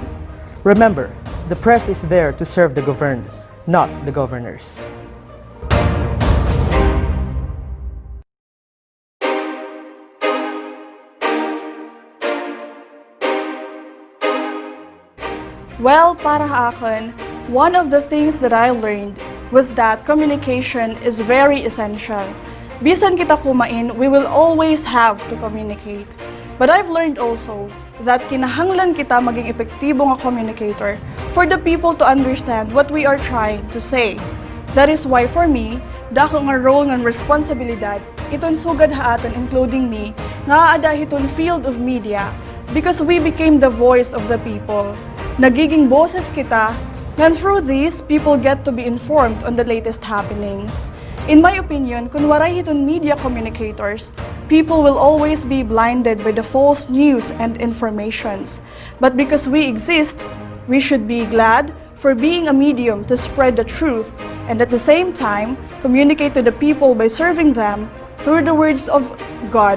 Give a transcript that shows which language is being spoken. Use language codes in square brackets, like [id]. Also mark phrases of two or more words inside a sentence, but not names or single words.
[en] Remember, the press is there to serve the governed, not the governors. Well, [tl] para akin, [en] one of the things that I learned was that communication is very essential. [war] Bisan kita kumain, [en] we will always have to communicate. But I've learned also that [war] kinahanglan kita maging epektibo nga [en] communicator for the people to understand what we are trying to say. That is why for me, [war] dako nga role nga responsibilidad iton sugad haatan [en] including me [war] nga ada hiton [en] field of media because we became the voice of the people. [war] Nagiging boses kita, [en] and through this, people get to be informed on the latest happenings. In my opinion, [war] kung waray hiton [en] media communicators, people will always be blinded by the false news and informations. But because we exist, we should be glad for being a medium to spread the truth and at the same time, communicate to the people by serving them through the words of God.